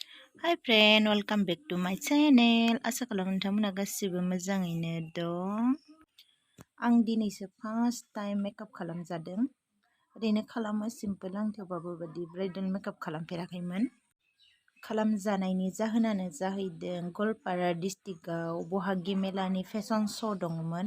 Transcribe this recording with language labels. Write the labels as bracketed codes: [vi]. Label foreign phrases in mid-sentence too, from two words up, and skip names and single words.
[en] Hi friend, welcome back to my channel. [brx] Asa खालामो नोंथांमोना गासिबो मोजाङैनो दं. आं दिनैसो [en] first time [brx] मेकअप खालामजादों. ओरैनो खालामो सिम्पल आं थेवबाबो बायदि [en] bridal makeup [brx] खालामफेराखैमोन. खालामजानायनि जाहोनानो जाहैदों गवालपारा डिस्ट्रिक्टआव बहागि मेलानि [en] fashion show' [brx] दङमोन.